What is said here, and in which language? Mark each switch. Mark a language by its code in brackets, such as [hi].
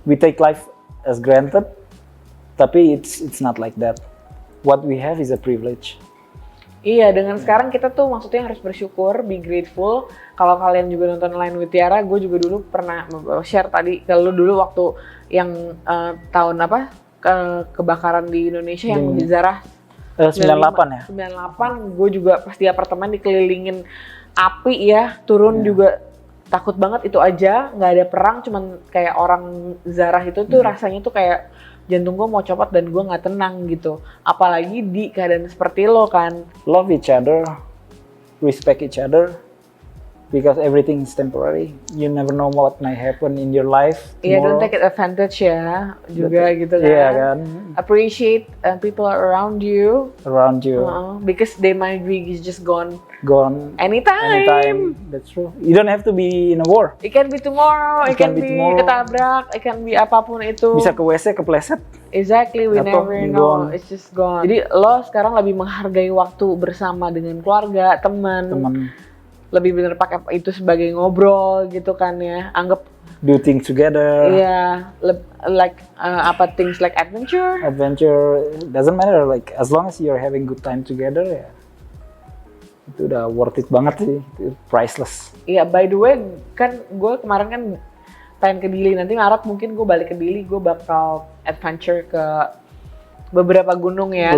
[en] We take life as granted, [id] tapi [en] it's not like that. What we have is a privilege. [id] Iya, dengan sekarang kita tuh maksudnya harus bersyukur, [en] be grateful. [id] Kalau kalian juga nonton Line with Tiara, gue juga dulu pernah share tadi kalau dulu waktu yang tahun apa kebakaran di Indonesia yang di Zarah 98 ya. 98, gue juga pas di apartemen dikelilingin api ya, turun juga. Takut banget itu aja, nggak ada perang, cuman kayak orang Zarah itu tuh rasanya tuh kayak jantung gue mau copot dan gue nggak tenang gitu. Apalagi di keadaan seperti lo kan. [en] Love each other, respect each other, because everything is temporary. You never know what might happen in your life tomorrow. [id] Iya, [en] don't take it advantage [id] ya, juga gitu kan. Iya kan. [en] Appreciate people around you. Around you. Because they might be just gone. Anytime. That's true. You don't have to be in a war. It can be tomorrow. It can be [id] ketabrak. [en] It can be [id] apapun itu. Bisa ke WC kepleset. [en] Exactly, we never know. It's just gone. [id] Jadi lo sekarang lebih menghargai waktu bersama dengan keluarga, teman. lebih bener pakai itu sebagai ngobrol gitu kan ya, anggap [en] Do things together. iya like apa things like adventure. Adventure doesn't matter, like as long as you're having good time together [id] ya itu udah [en] worth it [id] banget sih, itu [en] priceless. [id] Iya, by the way kan gue kemarin kan pengen ke Dili, nanti Maret mungkin gue balik ke Dili, gue bakal adventure ke beberapa gunung ya,